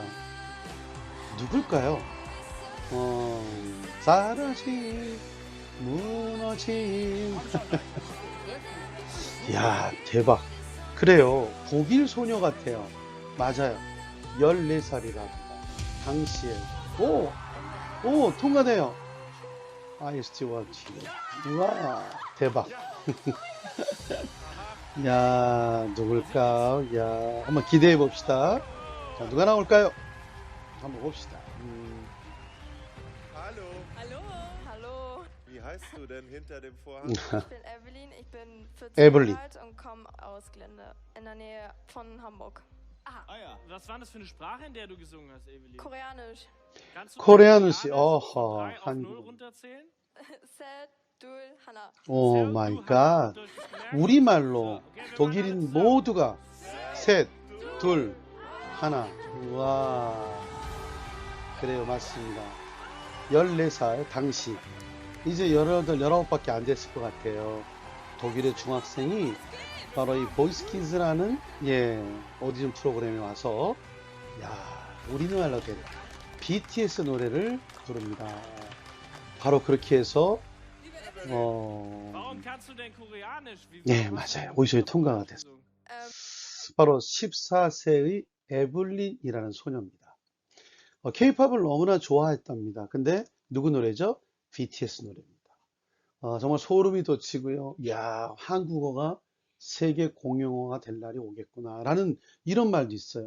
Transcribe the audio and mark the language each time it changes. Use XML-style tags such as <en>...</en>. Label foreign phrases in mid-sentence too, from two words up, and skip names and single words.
<ko>누굴까요? 사라진, 무너진. 이야, 대박. 그래요. 독일 소녀 같아요. 맞아요. 14살이랍니다. 당시에. 통과돼요.</ko> <en>I still want you.</en> <ko>와, 대박. 야, 누굴까? 야, 한번 기대해 봅시다. 자, 누가 나올까요? 한번 봅시다.</ko> <de>Hallo, Hallo, hallo. Wie heißt du denn hinter dem Vorhang? ich bin Evelyn, ich bin 14 Evelyn. Jahre alt und komme aus Glende in der Nähe von Hamburg. Ah ja, was war das für eine Sprache, in der du gesungen hast, Evelyn? Koreanisch. Kannst du Koreanisch, von 어허, 3 auf</de> <ko>한,</ko> <de>0 runterzählen?</de> <ko>셋, 둘, 하나.</ko> <en>oh my god.</en> <ko>우리말로 독일인 모두가 셋, 둘, 하나. 와, 그래요, 맞습니다. 14살 당시 이제 18, 19밖에 안 됐을 것 같아요. 독일의 중학생이 바로 이 보이스키즈라는 오디션 프로그램에 와서 우리나라로 된 BTS 노래를 부릅니다. 바로 그렇게 해서</ko> <de>Warum kannst du denn Koreanisch?</de> <ko>네, 맞아요. 오디션이 통과가 됐어요. Ähm, 바로 14세의 에블린이라는 소녀입니다. K-팝을 너무나 좋아했답니다. 근데 누구 노래죠? BTS 노래입니다. 정말 소름이 돋치고요. 야, 한국어가 세계 공용어가 될 날이 오겠구나 라는 이런 말도 있어요.</ko>